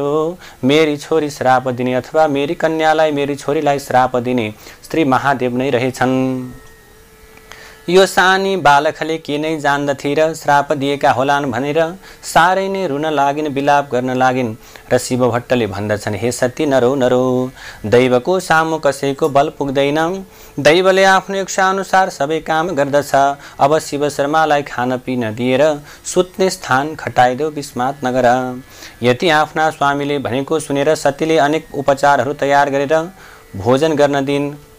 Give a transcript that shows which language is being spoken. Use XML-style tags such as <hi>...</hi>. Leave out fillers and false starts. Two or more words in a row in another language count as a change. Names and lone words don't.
<ne>मेरी छोरी श्राप दिने अथवा मेरी कन्यालाई, मेरी छोरीलाई श्राप दिने श्री महादेव नै रहेछन्। यो सानी बालकले के नै जान्दथे र श्राप दिएका होलान् भनेर साह्रै नै रुन लागिन्, विलाप गर्न लागिन्। र शिव भट्टले भन्दछन्, हे सती, नरो नरो, दैवको सामु कसैको बल पुग्दैन। दैवले आफ्नो इच्छा अनुसार सबै काम गर्दछ। अब शिव शर्मालाई खान पिन दिएर सुत्ने स्थान खटाइदेऊ, विस्मात नगर। यति आफ्ना स्वामीले भनेको सुनेर सतीले अनेक उपचारहरू तयार गरेर भोजन गर्न दिइन्।</ne>